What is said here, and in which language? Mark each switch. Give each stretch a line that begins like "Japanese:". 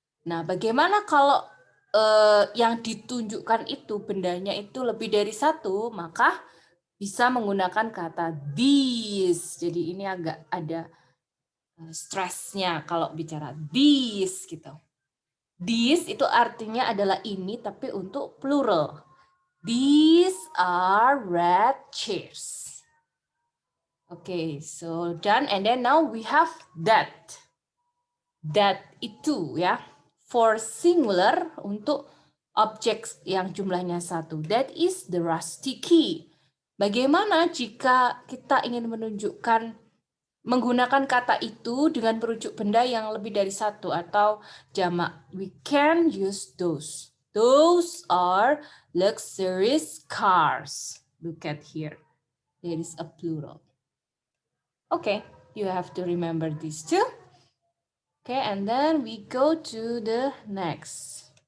Indonesian: Nah, bagaimana kalau yang ditunjukkan itu bendanya itu lebih dari satu, maka bisa menggunakan kata this. Jadi ini agak ada stresnya kalau bicara this gitu. This itu artinya adalah ini tapi untuk plural.
English: These are red chairs. Okay, so done, and then now we have that.
Indonesian: That itu ya.
English: For singular
Indonesian: untuk objek yang jumlahnya satu.
English: That is the rusty key.
Indonesian: Bagaimana jika kita ingin menunjukkan menggunakan kata itu dengan merujuk benda yang lebih dari satu atau jamak?
English: We can use those. Those are luxurious cars. Look at here. There is a plural. Okay, you have to remember these two. Okay, and then we go to the next.